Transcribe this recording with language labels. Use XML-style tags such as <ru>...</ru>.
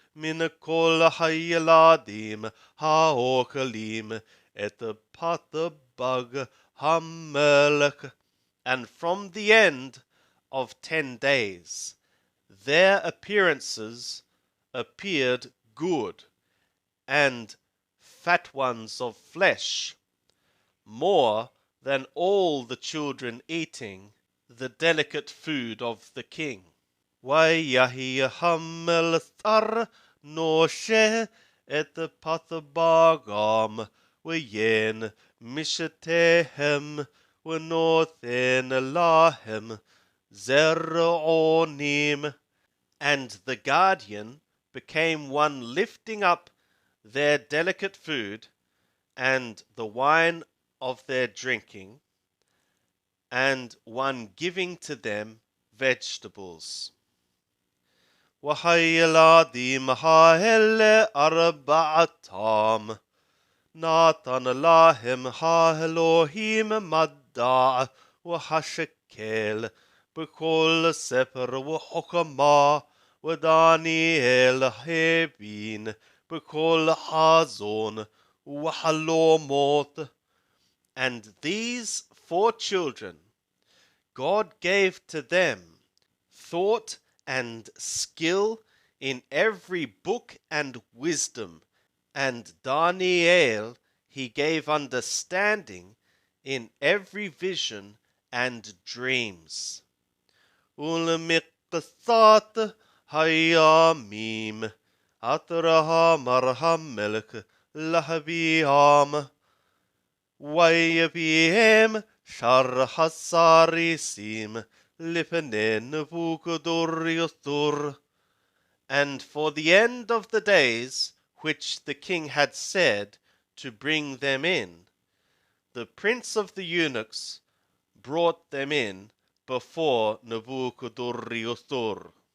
<he>מן כל הילדים האוכלים את פת בג המלך.</he> <en>And from the end of 10 days, their appearances appeared good, and fat ones of flesh, more than all the children eating the delicate food of the king.</en> <he>ויהי המלצר נושה את פת בגם, ויין משתיהם, ונותן להם זרעונים.</he> <en>And the guardian became one lifting up their delicate food and the wine of their drinking, and one giving to them vegetables.</en> <he>והילדים האלה ארבעתם, נתן להם האלוהים מדע והשכל בכל ספר וחוכמה, ודניאל הבין בכל חזון וחלומות.</he> <en>And these 4 children, God gave to them thought and skill in every book and wisdom, and Daniel he gave understanding in every vision and dreams.</en> <he>ולמקצת הימים עטרה אמר המלך להביאם, ויביאם שאר הסריסים לפני נבוכדנצר.</he> <en>And for the end of the days which the king had said to bring them in, the prince of the eunuchs brought them in before Nebuchadnezzar.</en>